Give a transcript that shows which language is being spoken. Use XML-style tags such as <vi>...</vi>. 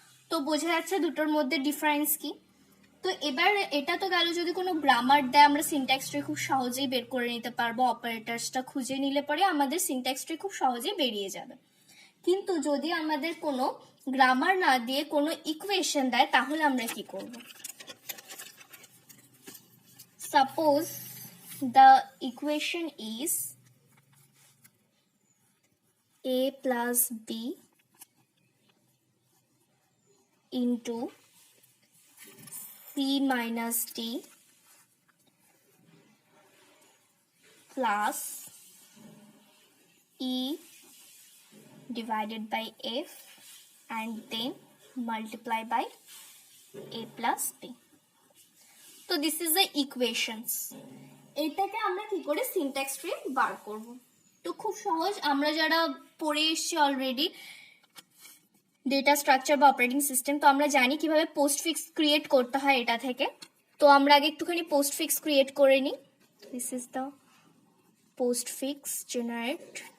<bn>তো বোঝা যাচ্ছে দুটোর মধ্যে ডিফারেন্স কি। তো এবার এটা তো গেল যদি কোনো গ্রামার দেয় আমরা সিনট্যাক্স ট্রি খুব সহজেই বের করে নিতে পারবো, অপারেটরসটা খুঁজে নিলে পরে আমাদের সিনট্যাক্স ট্রি খুব সহজেই বেরিয়ে যাবে। কিন্তু যদি আমাদের কোনো গ্রামার না দিয়ে কোনো ইকুয়েশন দেয় তাহলে আমরা কি করব?</bn> <en>Suppose the equation is a plus b into c minus d plus e divided by f and then multiply by a plus b. তো this is the equations.</en> <bn>এটাকে আমরা কি করে সিনট্যাক্স ট্রি বার করব? তো খুব সহজ, আমরা যারা পড়ে এসেছি অলরেডি ডেটা স্ট্রাকচার বা অপারেটিং সিস্টেম, তো আমরা জানি কিভাবে পোস্টফিক্স ক্রিয়েট করতে হয় এটা থেকে। তো আমরা আগে একটুখানি পোস্টফিক্স ক্রিয়েট করে নিই।</bn> <en>This is the postfix generate.</en>